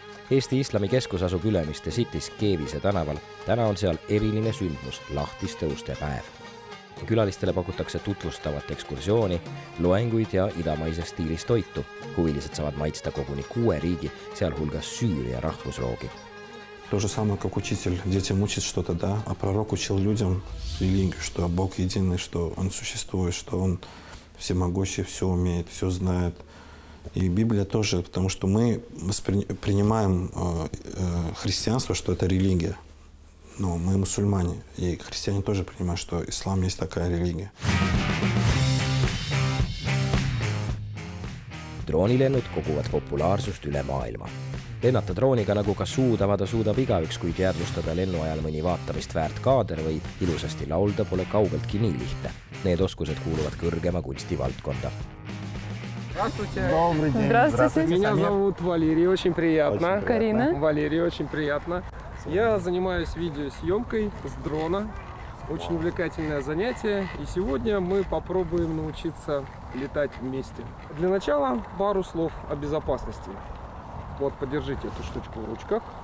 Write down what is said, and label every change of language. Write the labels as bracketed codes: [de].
[et] Eesti Islamikeskus asub Ülemiste City's Keevise tänaval. Täna on seal eriline sündmus, lahtiste uste päev. Külalistele pakutakse tutvustavat ekskursiooni, loenguid ja idamaises stiilis toitu. Huvilised saavad maitsta koguni 6 riigi, sealhulgas Süüria rahvusroogi. [ru] То же самое, как учитель детям учит что-то, да, а пророк учил людям религию, что Бог единый, что Он существует, что Он всемогущий, все умеет, все знает. И Библия тоже, потому что мы принимаем христианство, что это религия. Но мы мусульмане, и христиане тоже понимают, что ислам есть такая религия. [et] Droonilennud koguvad populaarsust üle maailma. Lennata drooniga nagu ka suudavada suudab igaüks, kuid jäädvustada lennu ajal mõni vaatamist väärt kaader või ilusasti laulda pole kaugeltki nii lihtne. Need oskused kuuluvad kõrgema kunsti valdkonda. [ru] Здравствуйте. Добрый день. Здравствуйте. Меня зовут Валерий, очень приятно. Карина. Валерий, очень приятно. Я занимаюсь видеосъемкой с дрона. Очень увлекательное занятие. И сегодня мы попробуем научиться летать вместе. Для начала пару слов о безопасности. Вот, подержите эту штучку в ручках.